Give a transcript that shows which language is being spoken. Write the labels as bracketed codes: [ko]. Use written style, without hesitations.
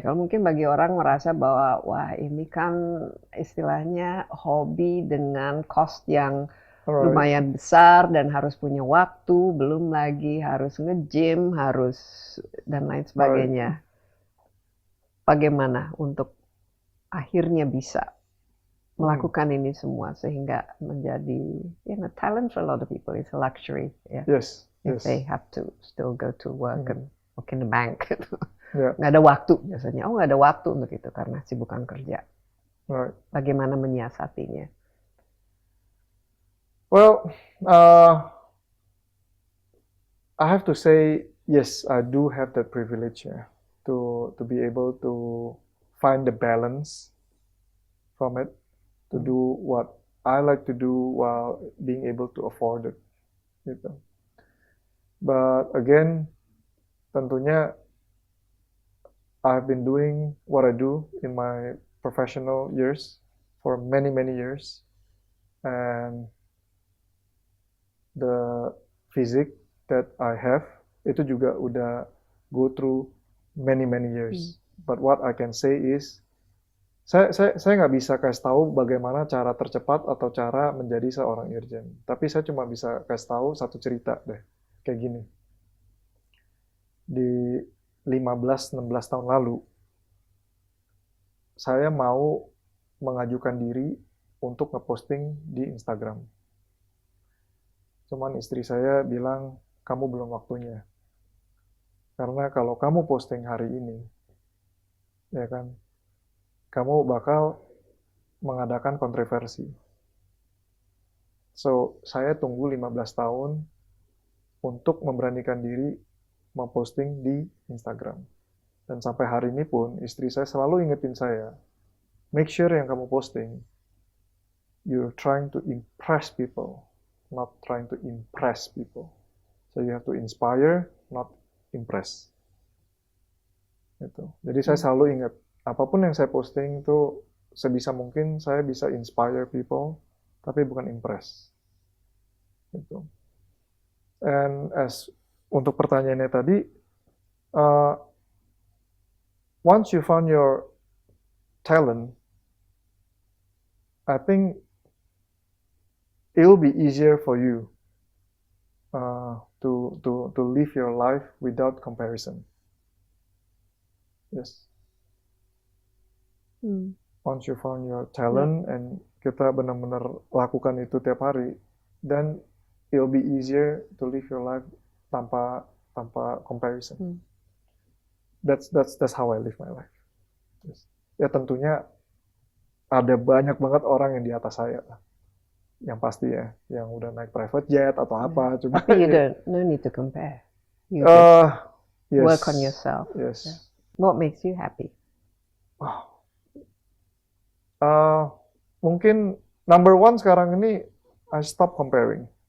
[id] Kalau mungkin bagi orang merasa bahwa wah ini kan istilahnya hobi dengan cost yang lumayan besar dan harus punya waktu, belum lagi harus nge-gym, harus dan lain sebagainya. Bagaimana untuk akhirnya bisa melakukan ini semua sehingga menjadi [en] talent for a lot of people is a luxury. Yeah. Yes. If they have to still go to work and work in the bank. Yeah. [id] Nggak ada waktu biasanya. Nggak ada waktu untuk itu karena sibukan kerja. [en] Right. [id] Bagaimana menyiasatinya? [en] Well, I have to say, yes, I do have that privilege to be able to find the balance from it, to do what I like to do while being able to afford it. [id] Gitu. [en] But again, [id] tentunya [en] I've been doing what I do in my professional years for many, many years. And the physique that I have [id] itu juga udah [en] go through many years. But what I can say is [id] saya nggak bisa kasih tahu bagaimana cara tercepat atau cara menjadi seorang Irjen. Tapi saya cuma bisa kasih tahu satu cerita deh. Kayak gini. Di 15-16 tahun lalu saya mau mengajukan diri untuk ngeposting di Instagram. Cuman istri saya bilang, kamu belum waktunya. Karena kalau kamu posting hari ini, ya kan, kamu bakal mengadakan kontroversi. So, saya tunggu 15 tahun untuk memberanikan diri memposting di Instagram. Dan sampai hari ini pun, istri saya selalu ingetin saya, [en] make sure [id] yang kamu posting, [en] you're trying to impress people, [id] not trying to impress people. [en] So you have to inspire, not impress. [id] Gitu. Jadi saya selalu ingat, apapun yang saya posting itu sebisa mungkin saya bisa [en] inspire people, [id] tapi bukan impress. Gitu. [en] And [id] untuk pertanyaannya tadi, [en] once you found your talent, I think it will be easier for you to live your life without comparison. Yes. Once you found your talent and [id] kita benar-benar lakukan itu tiap hari, [en] then it'll be easier to live your life [id] tanpa [en] comparison. That's how I live my life. Yes. [id] Ya tentunya ada banyak banget orang yang di atas saya, yang pasti ya, yang udah naik private jet atau apa. Cuma [en] But you no need to compare. You yes. work on yourself. Yes. Yeah. What makes you happy? [id] Mungkin [en] number one [id] sekarang ini, [en] I stop comparing.